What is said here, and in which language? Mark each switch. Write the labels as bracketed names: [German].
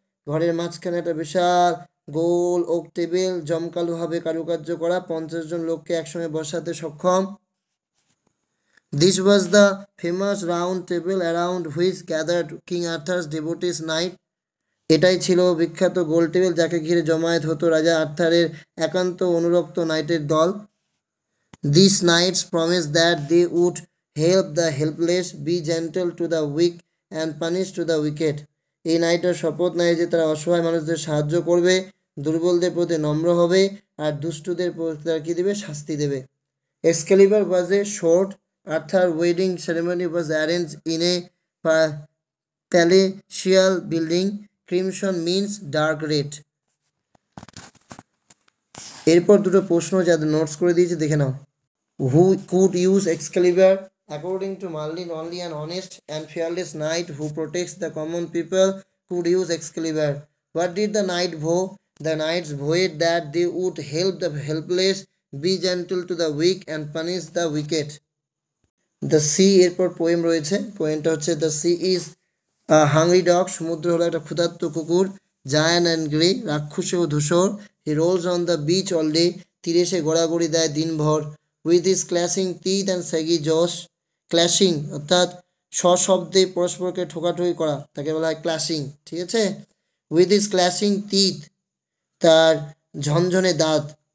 [Bangla] ঘরের মাঝখানে একটা বিশাল গোল ওক টেবিল, জমকালোভাবে কারুকার্য করা, 50 জন লোককে একসঙ্গে বসাতে সক্ষম। [English] This was the famous round table around which gathered King Arthur's devotees night. [Bangla] এটাই ছিল বিখ্যাত গোল টেবিল যাকে ঘিরে জমায়েত হতো রাজা আর্থারের একান্ত অনুরক্ত নাইটের দল। [English] These knights promised that they would help the helpless, be gentle to the weak and punish to the wicked. [Bangla] এই নাইটের শপথ নেয় যে তারা অসহায় মানুষদের সাহায্য করবে, দুর্বলদের প্রতি নম্র হবে, আর দুষ্টদের প্রতি তারা কি দেবে? শাস্তি দেবে। [English] Excalibur was a sword. Arthur's wedding ceremony was arranged in a palatial building. Crimson means dark red. [Bangla] এরপর দুটো প্রশ্ন যাদের নোটস করে দিয়েছে দেখে নাও। [English] Who could use Excalibur? According to Merlin, only an honest and fearless knight who protects the common people could use Excalibur. What did the knight vow? The knights vowed that they would help the helpless, be gentle to the weak and punish the wicked. The sea, [Bangla] এরপর poem রয়েছে। পোয়েমটা হচ্ছে [English] The sea is a hungry dog. [Bangla] সমুদ্র হলো একটা ক্ষুধার্ত কুকুর। [English] Giant and grey, [Bangla] রাক্ষসে ও ধূসর। [English] He rolls on the beach all day. [Bangla] তীরে সে গড়াগড়ি দেয় দিনভর। [English] With his clashing teeth and saggy jaws. [Bangla] ক্ল্যাশিং অর্থাৎ সশব্দে পরস্পরকে ঠোকাঠুকি করা, তাকে বলা হয় ক্ল্যাশিং, ঠিক আছে। [English] With his clashing teeth, [Bangla] তার ঝনঝনে দাঁত।